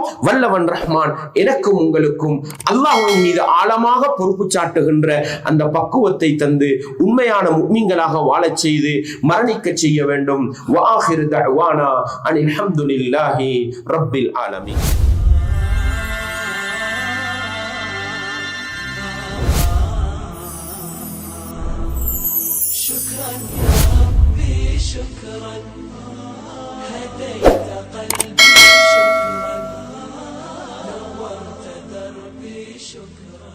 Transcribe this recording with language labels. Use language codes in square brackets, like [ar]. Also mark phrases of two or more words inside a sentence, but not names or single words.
[ta] வல்லவன் ரஹ்மான் எனக்கும் உங்களுக்கும் அல்லாஹ்வின் மீது ஆழமாக பொறுப்பு சாட்டுகின்ற அந்த பக்குவத்தை தந்து உண்மையான முஃமின்களாக வாழச் செய்து மரணிக்க செய்ய வேண்டும். [ar] وآخر دعوانا أن الحمد لله رب العالمين. شكرا يا ربي شكرا هديت قلبي شكرا نورت دربي شكرا.